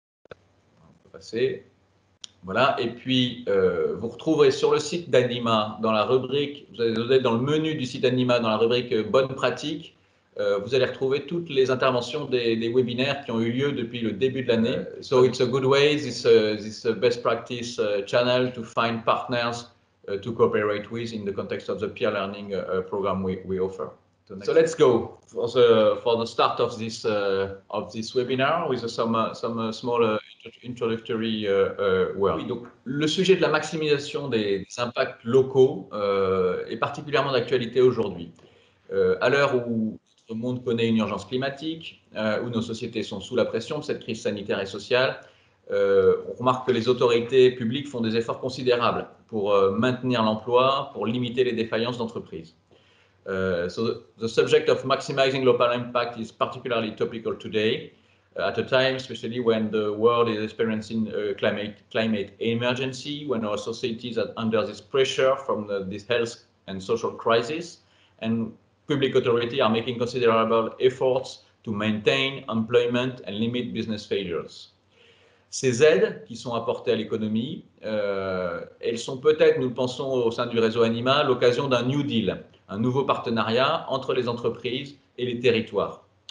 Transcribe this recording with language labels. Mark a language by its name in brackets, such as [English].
[French] On peut passer. Voilà, et puis vous retrouverez sur le site d'Anima, dans la rubrique, vous êtes dans le menu du site d'Anima, dans la rubrique Bonnes pratiques, vous allez retrouver toutes les interventions des webinaires qui ont eu lieu depuis le début de l'année. [English] So it's a good way, this best practice channel to find partners to cooperate with in the context of the peer learning program we offer. So let's go for the start of this webinar with some small introductory words. [French] Oui, donc le sujet de la maximisation des impacts locaux est particulièrement d'actualité aujourd'hui. À l'heure où le monde connaît une urgence climatique, où nos sociétés sont sous la pression de cette crise sanitaire et sociale, on remarque que les autorités publiques font des efforts considérables pour maintenir l'emploi, pour limiter les défaillances d'entreprises. [English] So the subject of maximizing local impact is particularly topical today, at a time especially when the world is experiencing a climate emergency, when our societies are under this pressure from this health and social crisis, and public authorities are making considerable efforts to maintain employment and limit business failures. [French] Ces aides qui sont apportées à l'économie, elles sont peut-être, nous le pensons au sein du réseau Anima, l'occasion d'un New Deal, un nouveau partenariat entre les entreprises et les territoires.